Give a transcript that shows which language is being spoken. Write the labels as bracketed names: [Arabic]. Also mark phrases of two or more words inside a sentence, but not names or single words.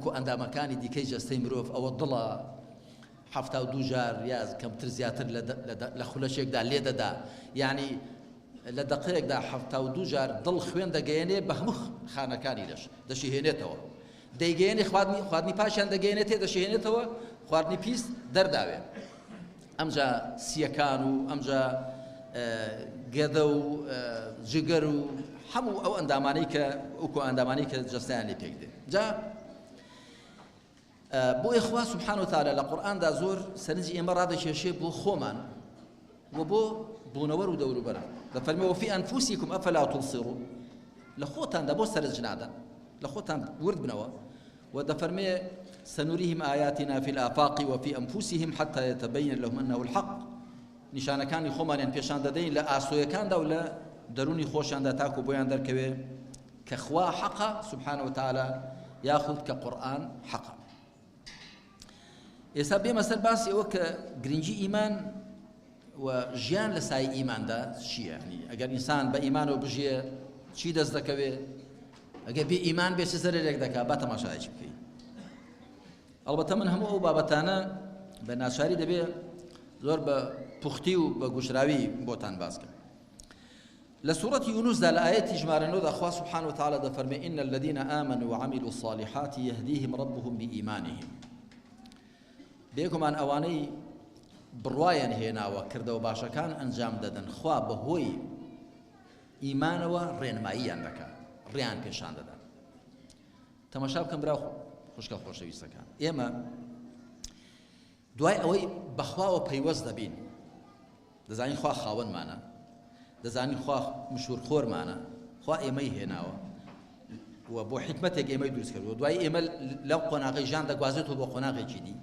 [Central Kurdish] کۆ ئەندامەکانی دیکەی جەستەی مرۆڤ ئەوە دڵە 72 جار یا کەمتر زیاتر لە خولەشێکدا لێ دەدا یعنی لە دقەیەکدا 72 جار دڵ خوێن دەگەیەنێ بە هەموو خانەکانی لەش دەشیهێنێتەوە دەیگەیەنێ خواردنی پاشیان دەگەیەنێتێ دەشیهێنێتەوە خواردنی پیس دەرداوێ ئەمجا سیەکان و ئەمجا گەدە و جگەر و هەموو ئەو ئەندامانەی کە ئەو ئەندامانەی کە جەستەیان لێ پێک دێ جا بۆ خوا [Arabic] سبحانه وتعالى [Central Kurdish] لە قورئاندا زۆر سەرنجی ئێمە ڕادەکێشێ بۆ خۆمان و بۆ بوونەوەر و دەوروبەر دەفەرمێ [Arabic] وفي أنفسكم أفلا تبصرون [Central Kurdish] لە خۆتاندا بۆ سەرنج نادەن لە خۆتان ورد بنەوە و دەفەرمێ [Arabic] سنريهم آياتنا في الآفاق وفي أنفسهم حتى يتبين لهم أنه الحق [Central Kurdish] نیشانەکانی خۆمانیان پێشان دەدەین لە ئاسۆیەکاندا و لە دەرونی خۆشیاندا تاکو بۆیان دەرکەوێ کە خوا حەقە [Arabic] سبحانه وتعالى [Central Kurdish] یاخود کە قورئان حەقە. ئێستا بێمە سەر باسی ئەوە کە گرنگی ئیمان و ژیان لە سای ئیماندا چییە؟ ئەگەر ئینسان بە ئیمانەوە بژیە چی دەست دەکەوێ؟ ئەگەر بێ ئیمان بێ چ زەرێک دەکات با تەماشایەکی بکەین. ئەڵبەتە من هەموو ئەو بابەتانە بە ناچاری دەبێ زۆر بە پوختی و بە گوشراوی بۆتان باسکەم. لە سوورەتی یونوسدا لە ئاەتی ژمارە 9 خوا [Arabic] سبحانه وتعالى [Central Kurdish] دەفەرمێ [Arabic] إن الذين آمنوا وعملوا الصالحات يهديهم ربهم بإيمانهم. [Central Kurdish] بێگومان ئەوانەی بڕوایان هێناوە کردەوە باشەکان ئەنجام دەدەن خوا بەهۆی ئیمانەوە ڕێنماییان دەکات، ڕێیان پێشان دەدەن. تەماشا بکەم براو خوشکە خۆشەویستەکان، ئێمە دوای ئەوەی بەخواوە پەیوەست دەبین، دەزانین خوا خاوەنمانە، دەزانین خوا مشورخۆرمانە، خوا ئێمەی هێناوە و بۆ حکمەتێک ئێمەی دروست کردووە، دوای ئێمە لەو قۆناغی ژان دەگوازێتەوە بۆ قۆناغێکی دی.